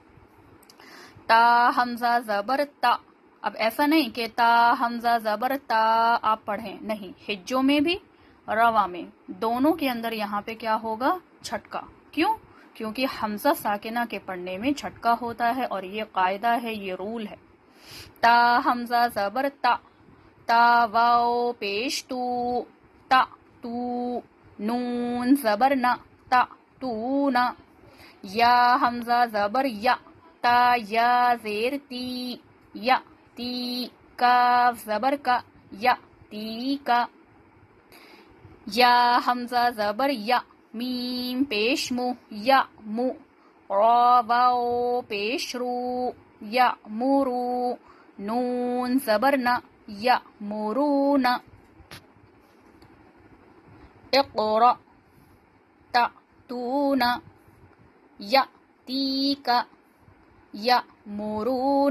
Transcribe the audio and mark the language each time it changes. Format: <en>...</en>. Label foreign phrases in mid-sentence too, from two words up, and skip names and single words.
<ur>تا حمزہ زبر تا، اب ایسا نہیں کہ تا حمزہ زبر تا آپ پڑھیں، نہیں، حجوں میں بھی روا میں دونوں کے اندر یہاں پہ کیا ہوگا؟ جھٹکا۔ کیوں؟ کیونکہ حمزہ ساکنہ کے پڑھنے میں جھٹکا ہوتا ہے، اور یہ قاعدہ ہے، یہ رول ہے۔ تا حمزہ زبر تا، تا واو پیش تو، تا تو، نون زبر نا، تا تو نا۔ یا حمزہ زبر یا، تا یا زیر تی، یا تی۔ کاف زبر کا، یا تی کا۔ یا حمزہ زبر یا، میم پیش مو، یا مو۔ را واو پیش رو، یا مورو۔ نون زبر نا، یا مورون۔</ur> <ar>اقرا تأتون، یأتیک، یأمرون۔</ar>